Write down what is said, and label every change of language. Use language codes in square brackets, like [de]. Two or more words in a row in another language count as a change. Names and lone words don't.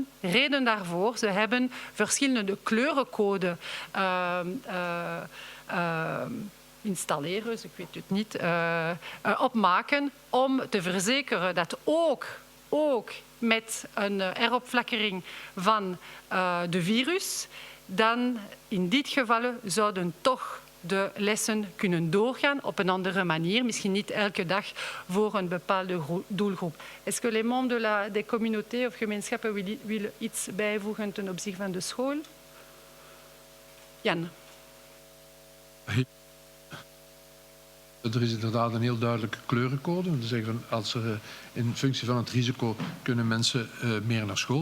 [nl] Reden daarvoor, ze hebben verschillende kleurencodes installeren, dus ik weet het niet, opmaken om te verzekeren dat ook met een heropflakkering van de virus, dan in dit geval zouden toch de lessen kunnen doorgaan op een andere manier, misschien niet elke dag voor een bepaalde doelgroep. [fr] Est-ce que les membres des communautés [nl] of gemeenschappen willen iets bijvoegen ten opzichte van de school? Jan. Er is inderdaad een heel duidelijke kleurencode. We zeggen als er in functie van het risico kunnen mensen meer naar school.